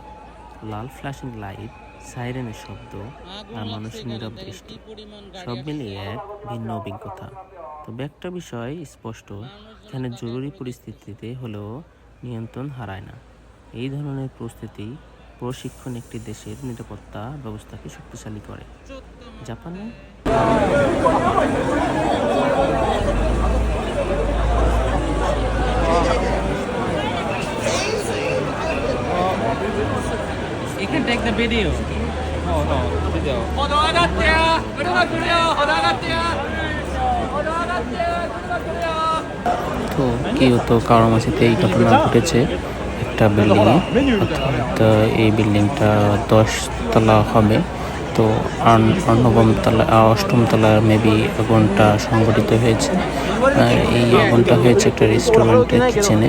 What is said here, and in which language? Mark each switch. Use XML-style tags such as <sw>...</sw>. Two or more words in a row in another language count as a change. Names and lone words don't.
<bn>লাল</bn> <en>flashing light,</en> <bn>সাইরেনের শব্দ আর মানুষের নীরব দৃষ্টি, সব মিলিয়ে এক ভিন্ন অভিজ্ঞতা। তবে একটা বিষয় স্পষ্ট, এখানে জরুরি পরিস্থিতিতে হলেও নিয়ন্ত্রণ হারায় না। এই ধরনের প্রশিক্ষণ একটি দেশের নিরাপত্তা ব্যবস্থাকে শক্তিশালী করে। জাপানে</bn> <en>You can take the video. No, video.</en> <ja>歩道上がってよ、車来るよ、歩道上がってよ、歩道上がってよ、車来るよ。</ja> <bn>তো কিয়োতো কাওয়ামাচিতে এই ঘটনা ঘটেছে একটা বিল্ডিংয়ে, অর্থাৎ এই বিল্ডিংটা 10 তলা হবে। তো নবম তলা, অষ্টম তলার মেবি আগুনটা সংঘটিত হয়েছে। এই আগুনটা হয়েছে একটা রেস্টুরেন্টের কিচেনে।</bn>